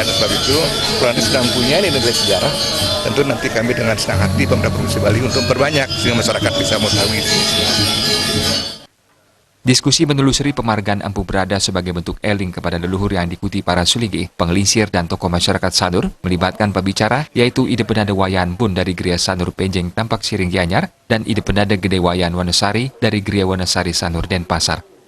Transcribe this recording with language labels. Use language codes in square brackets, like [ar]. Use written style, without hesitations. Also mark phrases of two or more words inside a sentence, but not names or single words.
[id] Sebab itu, kalau nanti sedang punya nilai sejarah, tentu nanti kami dengan senang hati pemerintah Provinsi Bali untuk memperbanyak sehingga masyarakat bisa mengetahui. Diskusi menelusuri pemargan Empu Barada sebagai bentuk eling kepada leluhur yang diikuti para sulingih, pengelisir, dan tokoh masyarakat Sanur melibatkan pembicara yaitu Ide Penanda Wayan Bun dari Gria Sanur Penjeng Tampak Siring Gianyar dan Ide Penanda Gede Wayan Wanasari dari Gria Wanasari Sanur Denpasar.